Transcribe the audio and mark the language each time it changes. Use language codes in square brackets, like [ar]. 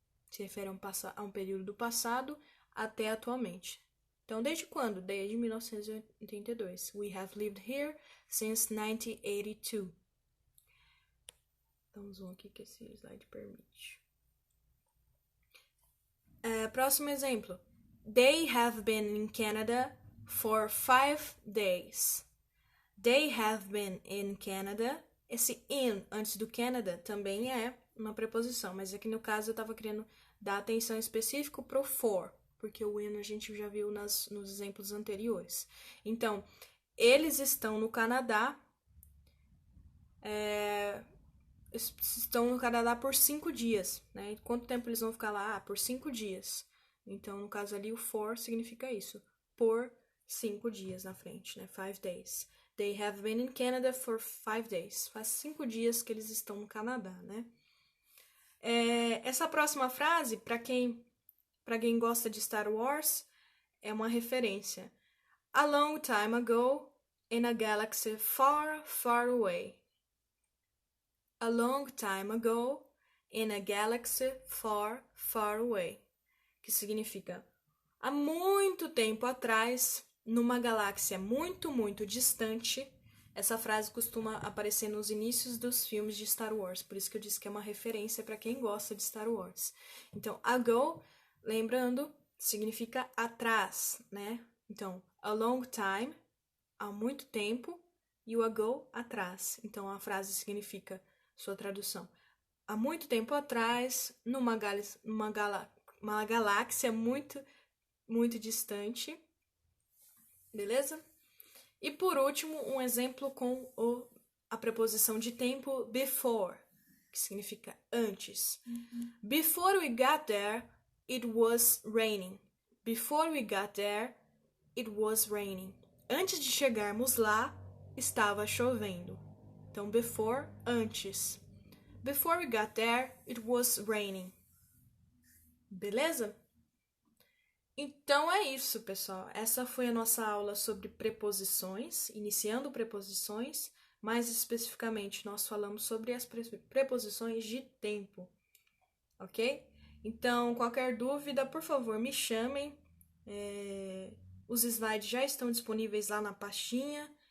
[pt] Se refere a um período do passado até atualmente. Então, desde quando? Desde 1982. [en] We have lived here since 1982. [pt] Damos um aqui que esse slide permite. Próximo exemplo. [en] They have been in Canada for 5 days. They have been in Canada. [pt] Esse in antes do Canada também é uma preposição, mas aqui no caso eu estava querendo dar atenção específica para o for, porque o in a gente já viu nos exemplos anteriores. Então, eles estão no Canadá, estão no Canadá por 5 dias, né? Quanto tempo eles vão ficar lá? Por 5 dias. Então, no caso ali, o for significa isso, por 5 dias na frente, né? [en] 5 days. They have been in Canada for 5 days. [pt] Faz 5 dias que eles estão no Canadá, né? Essa próxima frase, para quem gosta de Star Wars, é uma referência. [en] A long time ago, in a galaxy far, far away. A long time ago, in a galaxy far, far away. [pt] Que significa, há muito tempo atrás, numa galáxia muito, muito distante. Essa frase costuma aparecer nos inícios dos filmes de Star Wars, por isso que eu disse que é uma referência para quem gosta de Star Wars. Então, ago, lembrando, significa atrás, né? Então, a long time, há muito tempo, e o ago, atrás. Então, a frase significa, sua tradução, há muito tempo atrás, numa galáxia muito, muito distante. Beleza? E por último, um exemplo com a preposição de tempo before, que significa antes. [en] Before we got there, it was raining. Before we got there, it was raining. [pt] Antes de chegarmos lá, estava chovendo. Então, before, antes. [en] Before we got there, it was raining. [pt] Beleza? Então é isso, pessoal. Essa foi a nossa aula sobre preposições, iniciando preposições. Mais especificamente, nós falamos sobre as preposições de tempo, ok? Então, qualquer dúvida, por favor, me chamem. Os slides já estão disponíveis lá na pastinha.